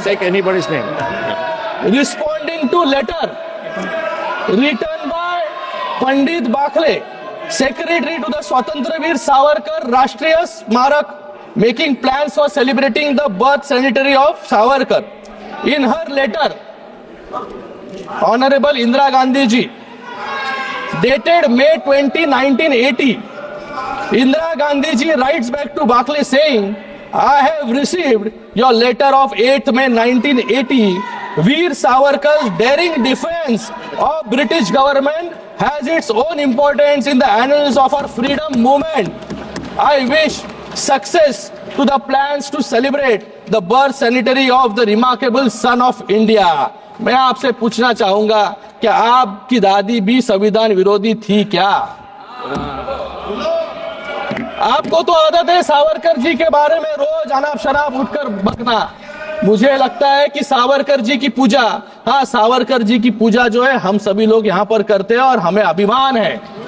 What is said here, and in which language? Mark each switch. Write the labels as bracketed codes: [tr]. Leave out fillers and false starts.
[en] Take anybody's name. Responding to letter written by Pandit Bakhle, secretary to the Swatantraveer Savarkar Rashtriya Smarak, making plans for celebrating the birth centenary of Savarkar. In her letter, Honorable Indira Gandhi ji, dated May 20, 1980, Indira Gandhi ji writes back to Bakle saying, I have received your letter of 8th May 1980. Veer Savarkar's daring defense of British government has its own importance in the annals of our freedom movement. I wish success to the plans to celebrate the birth centenary of the remarkable son of India. [hi] मैं आपसे पूछना चाहूंगा कि आपकी दादी भी संविधान विरोधी थी क्या? आपको तो आदत है सावरकर जी के बारे में रोज अनाप शनाप उठकर बकना। मुझे लगता है कि सावरकर जी की पूजा, हाँ सावरकर जी की पूजा जो है हम सभी लोग यहाँ पर करते हैं और हमें अभिमान है।